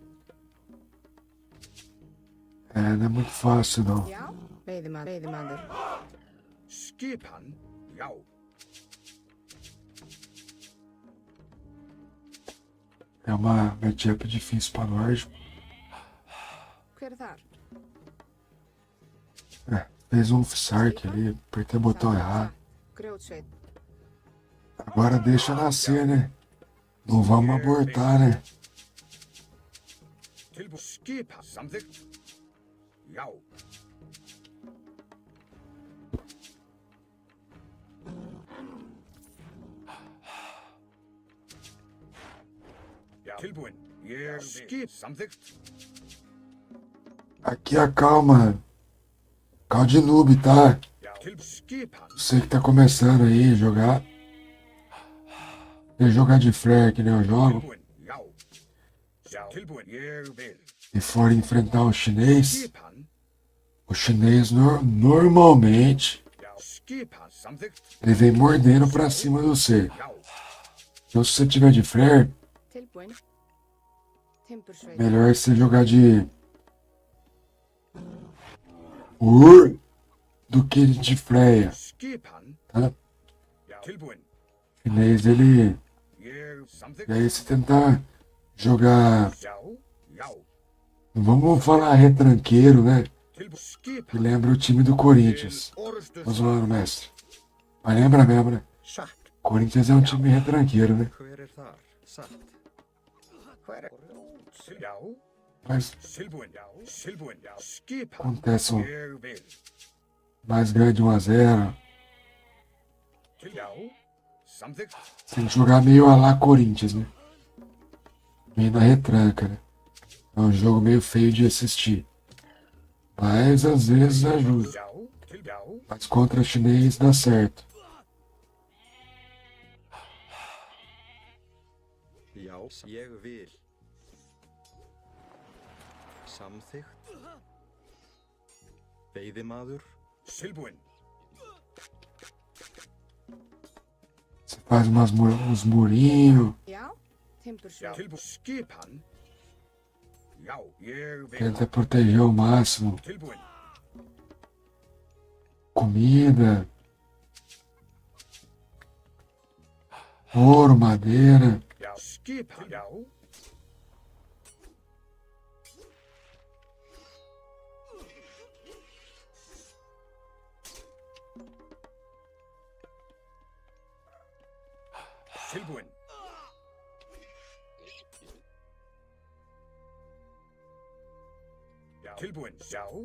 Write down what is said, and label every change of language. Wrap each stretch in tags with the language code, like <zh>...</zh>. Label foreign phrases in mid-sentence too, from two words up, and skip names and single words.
<pt>É, não é muito fácil, não.</pt> <is>Já, veiðimaður. Skipan, já.</is> <pt>É uma matchup difícil pra nós.</pt> <is>Hver þar?</is> <pt>É, fez um Sark ali, apertei o botão errado.</pt> <is>Grjótsveinn.</is> <pt>Agora deixa nascer, né? Não vamos abortar, né?</pt> <is>Tilbúið. Skipan, samþykkt. Já. Já. Tilbúin. Ég skip, samþykkt.</is> <pt>Aqui a calma. Calma de noob, tá?</pt> <is>Já. Skipan.</is> <pt>Você que tá começando aí a jogar. Jogar de flare que nem eu jogo.</pt> <is>Tilbúin. Já. Já. Tilbúin. Ég vil.</is> <pt>E for enfrentar o chinês. O chinês normalmente</pt> <is>Já. Skipan, samþykkt.</is> <pt>ele vem mordendo pra cima de você. Então se você tiver de flare,</pt> <is>Tilbúin. Timbursveinn.</is> <pt>melhor você jogar de Ur do que de freia.</pt> <is>Skipan.</is> <pt>Tá?</pt> <is>Já. Tilbúin.</is> <pt>O chinês ele.</pt> <is>Ég samþykkt.</is> <pt>E aí você tentar jogar.</pt> <is>Já. Já.</is> <pt>Não vamos falar retranqueiro, né?</pt> <is>Tilbúin.</is> <pt>Que</pt> <is>Skipan.</is> <pt>lembra o time do Corinthians. Tô zoando, mestre. Mas lembra mesmo, né?</pt> <is>Satt.</is> <pt>Corinthians é um time retranqueiro, né?</pt> <is>Hver þar? Satt. Hver Já.</is> <pt>Mas</pt> <is>Tilbúin. Já. Tilbúin. Já. Skipan.</is> <pt>acontece</pt> <is>Ég vil.</is> <pt>mais ganha de 1-0.</pt> <is>Já. Samþykkt.</is> <pt>Tem que jogar meio a lá Corinthians, né? meio na retranca, né? É um jogo meio feio de assistir. Mas às vezes ajuda. Mas contra chinês dá certo.</pt> <is>Já, ég vil. Samþykkt. Veiðimaður. Tilbúin.</is> <pt>Você faz uns murinhos.</pt> <is>Já, timbursveit. Tilbúin. Skipan. Já, ég vil.</is> <pt>Tenta proteger ao máximo.</pt> <is>Tilbúin.</is> <pt>Comida. Ouro, madeira.</pt> <is>Já, skipan. Já. Tilbúin. Já. Tilbúin. Já.</is>